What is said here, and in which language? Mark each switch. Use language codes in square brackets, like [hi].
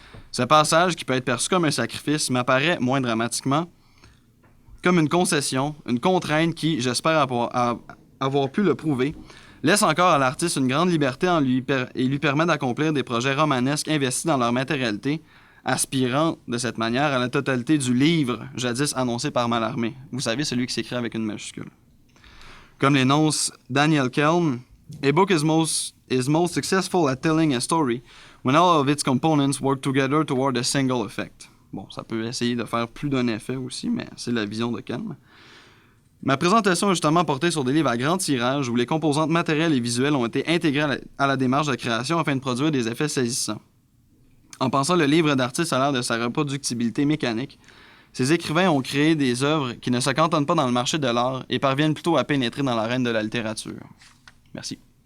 [fr] Ce passage, qui peut être perçu comme un sacrifice, m'apparaît, moins dramatiquement, comme une concession, une contrainte qui, j'espère avoir pu le prouver, laisse encore à l'artiste une grande liberté et lui permet d'accomplir des projets romanesques investis dans leur matérialité, aspirant de cette manière à la totalité du livre jadis annoncé par Mallarmé. Vous savez, celui qui s'écrit avec une majuscule. Comme l'énonce [en] Daniel Kelm, a book is most successful at telling a story when all of its components work together toward a single effect. [fr] Bon, ça peut essayer de faire plus d'un effet aussi, mais c'est la vision de Kelm. Ma présentation est justement portée sur des livres à grand tirage où les composantes matérielles et visuelles ont été intégrées à la démarche de création afin de produire des effets saisissants. En pensant le livre d'artiste à l'ère de sa reproductibilité mécanique, ces écrivains ont créé des œuvres qui ne se cantonnent pas dans le marché de l'art et parviennent plutôt à pénétrer dans l'arène de la littérature. Merci.